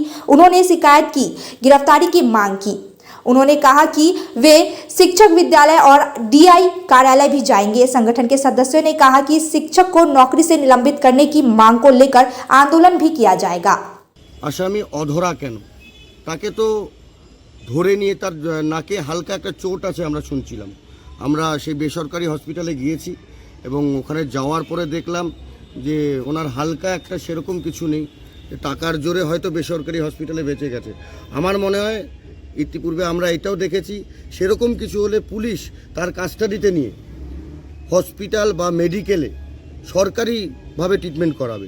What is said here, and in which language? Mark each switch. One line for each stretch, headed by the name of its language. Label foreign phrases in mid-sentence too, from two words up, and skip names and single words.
Hindi: उन्होंने शिकायत की गिरफ्तारी की मांग की। उन्होंने कहा कि वे शिक्षक विद्यालय और डीआई कार्यालय भी जाएंगे। संगठन के सदस्यों ने कहा कि शिक्षक को नौकरी से निलंबित करने की मांग को लेकर आंदोलन भी किया जाएगा।
Bangla: আসামী অধরা কেন তাকে তো ধরে নিয়ে তার নাকে হালকা এক চোট আছে আমরা শুনছিলাম। আমরা সেই বেসরকারি হসপিটালে গিয়েছি এবং ওখানে যাওয়ার পরে দেখলাম যে ওনার হালকা একটা সেরকম কিছু নেই, টাকার জোরে হয়তো বেসরকারি হসপিটালে বেঁচে গেছে। আমার মনে হয় ইতিপূর্বে আমরা এটাও দেখেছি, সেরকম কিছু হলে পুলিশ তার কাস্টাডিতে নিয়ে হসপিটাল বা মেডিকেলে সরকারিভাবে ট্রিটমেন্ট করাবে।